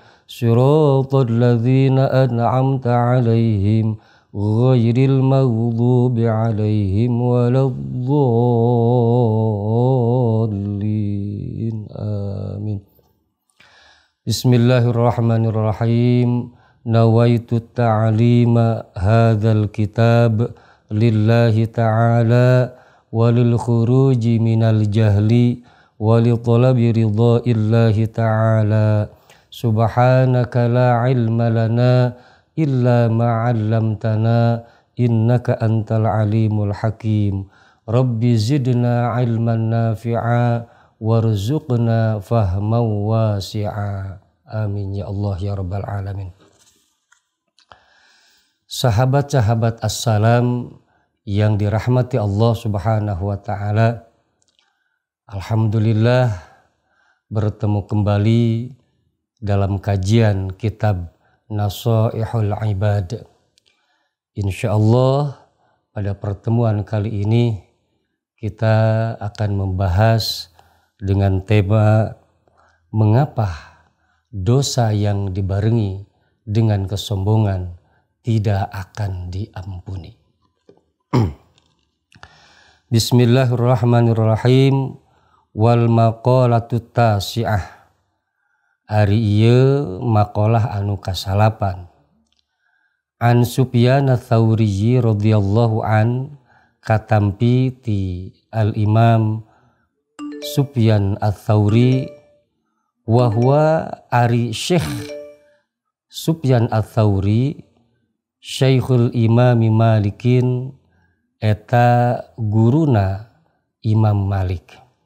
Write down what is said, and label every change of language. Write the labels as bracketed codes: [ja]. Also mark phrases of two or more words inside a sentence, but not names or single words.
[ar] صراط الذين أنعمت عليهم غير المغضوب عليهم ولا الضالين. Amin. بسم الله الرحمن الرحيم. نويت تعليم هذا الكتاب لله تعالى وللخروج من الجهل ولطلب رضاء الله تعالى. سبحانك لا علم لنا إلا ما علمتنا إنك أنت العليم الحكيم. رب زدنا علما نافعا وارزقنا فهما واسعا. آمين يا الله يا رب العالمين. [id] Sahabat-sahabat assalam yang dirahmati Allah [ar] سبحانه وتعالى, [id] alhamdulillah bertemu kembali dalam kajian kitab Nasaihul Ibad. Insyaallah pada pertemuan kali ini kita akan membahas dengan tema mengapa dosa yang dibarengi dengan kesombongan tidak akan diampuni. [ar] بسم الله الرحمن الرحيم. والمقالة التاسعة. [su] Ari ieu maqalah anu kasalapan. An Sufyan ats-Tsauri [ar] رضي الله عن [su] katampi ti al-Imam Sufyan ats-Tsauri [ar] وهو [su] ari Syekh Sufyan ats-Tsauri Syekhul Imam Malikin eta guruna Imam Malik.